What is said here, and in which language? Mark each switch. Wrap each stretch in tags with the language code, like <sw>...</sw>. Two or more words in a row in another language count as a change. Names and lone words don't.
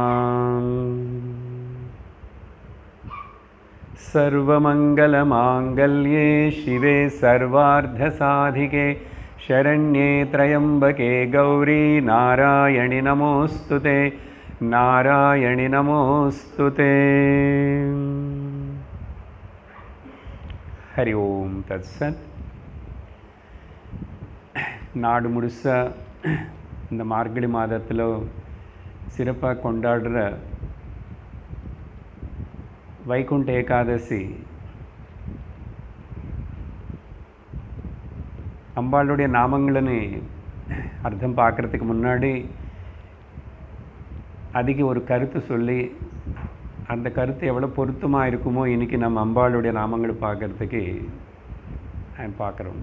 <sa>सर्वमंगलमांगल्ये शिवे सर्वार्धसाधिके शरण्ये त्र्यंबके गौरी नारायणि नमोस्तुते नारायणि नमोस्तुते। हरि ओम तत्सत्।</sa> <ta>நாடு முழுசா இந்த மார்கழி மாதத்தில் சிறப்பாக கொண்டாடுற வைகுண்ட ஏகாதசி அம்பாளுடைய நாமங்களன்னு அர்த்தம் பார்க்குறதுக்கு முன்னாடி அதுக்கு ஒரு கருத்து சொல்லி அந்த கருத்து எவ்வளோ பொருத்தமாக இருக்குமோ இன்றைக்கி நம்ம அம்பாளுடைய நாமங்களை பார்க்குறதுக்கு பார்க்குறோம்.</ta>